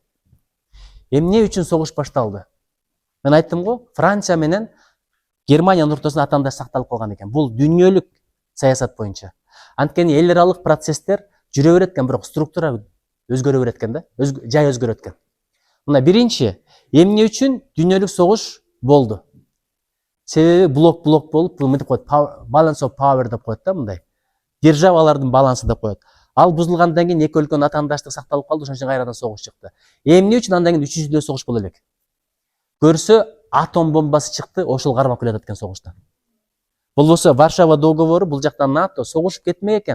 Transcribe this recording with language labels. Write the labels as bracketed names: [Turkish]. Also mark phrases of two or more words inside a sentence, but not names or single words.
[Kyrgyz] Эмне үчүн согуш башталды? Мен айттым го, Франция менен Германиянын ортосунда атаандаш сакталып калган экен. Бул дүйнөлүк саясат боюнча. Анткени эл аралык процесстер жүрө берет экен, бирок структура өзгөрө берет экен да, жай өзгөрөт экен. Мына биринчи, эмне үчүн дүйнөлүк согуш болду? Себеби блок болуп, мынтип коет, [English] balance of power [Kyrgyz] деп коет да, мындай. Державалардын балансы деп коет. Ал бузулгандан кийин эки өлкөнүн атаандаштыгы сакталып калды, ошон үчүн кайрадан согуш чыкты. Эмне үчүн андан кийин 3-дүнйөлүк согуш боло элек? Көрсө, атом бомбасы чыкты, ошол кармап келатат экен согуштан. Болбосо Варшава договору бул жактан НАТО согушуп кетмек экен.